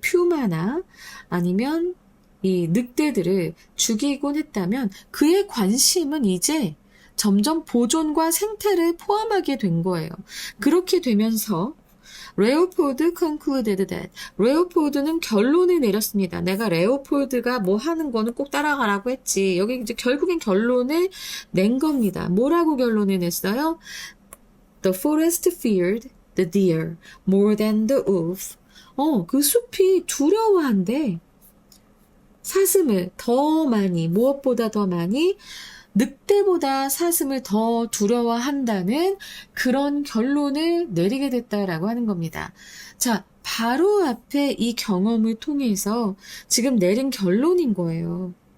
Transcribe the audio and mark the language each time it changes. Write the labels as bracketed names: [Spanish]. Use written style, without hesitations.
[Korean] 퓨마나 아니면 이 늑대들을 죽이곤 했다면 그의 관심은 이제 점점 보존과 생태를 포함하게 된 거예요. 그렇게 되면서 레오폴드 [English] concluded that. [Korean] 레오폴드는 결론을 내렸습니다. 내가 레오폴드가 뭐 하는 거는 꼭 따라가라고 했지. 여기 이제 결국엔 결론을 낸 겁니다. 뭐라고 결론을 냈어요? [English] The forest feared the deer more than the wolf. [Korean] 그 숲이 두려워한대. 사슴을 더 많이, 무엇보다 더 많이 늑대보다 사슴을 더 두려워한다는 그런 결론을 내리게 됐다라고 하는 겁니다. 자, 바로 앞에 이 경험을 통해서 지금 내린 결론인 거예요.